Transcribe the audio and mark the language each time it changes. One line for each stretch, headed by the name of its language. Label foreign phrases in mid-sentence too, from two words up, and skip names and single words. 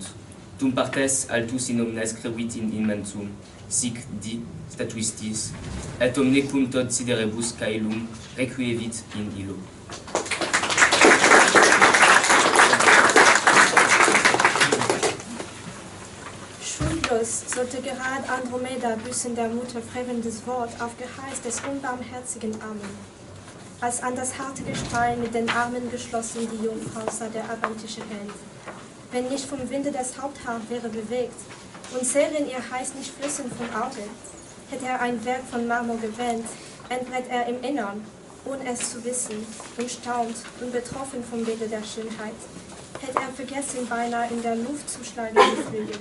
Latin: Tum partes altus in omnes crevit in immensum, sic di statuistis, et omne cum tot siderebus caelum requievit in illo.
German: Schuldlos sollte gerade Andromeda büßen der Mutter frevendes Wort auf Geheiß des unbarmherzigen Armen. Als an das harte Gestein mit den Armen geschlossen die Jungfrau sah der abantische Held. Wenn nicht vom Winde das Haupthaar wäre bewegt und Serien ihr heiß nicht flüssen vom Auge, hätte er ein Werk von Marmor gewählt, entbrennt er im Innern, ohne es zu wissen, und staunt und betroffen vom Bilde der Schönheit, hätte er vergessen, beinahe in der Luft zu schlagen die Flügel.